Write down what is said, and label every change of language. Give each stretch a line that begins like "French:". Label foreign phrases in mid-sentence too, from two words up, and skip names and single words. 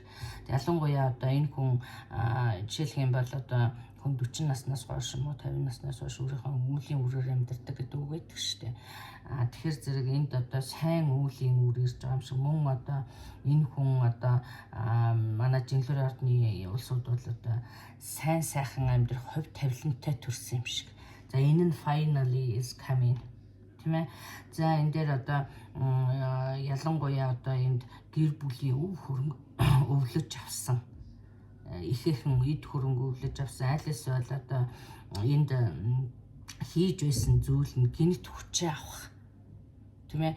Mongolian: Ялангуяа одоо энэ хүн жишээлх юм бол одоо хүн 40 наснаас хойш юм уу 50 наснаас хойш өөрийнхөө үлийн үрээр амьдардаг гэдэг үг байдаг шүү дээ. Тэгэхээр зэрэг энд одоо сайн үлийн үр ирж байгаа юм шиг. Мөн одоо энэ хүн одоо манай Жинлүүрийн ордны улсууд бол одоо сайн сайхан амьдрах хувь тавилантай төрсэн юм шиг. За энэ нь
English: finally is coming
Mongolian: тийм ээ. За энэ дээр одоо ялангуяа одоо энд гэр бүлийн өв хөрөнгө өвлөж авсан ихээхэн эд хөрөнгө өвлөж авсан аль эсвэл одоо энд хийж байсан зүйл нь гинт хүчээ авах тийм ээ.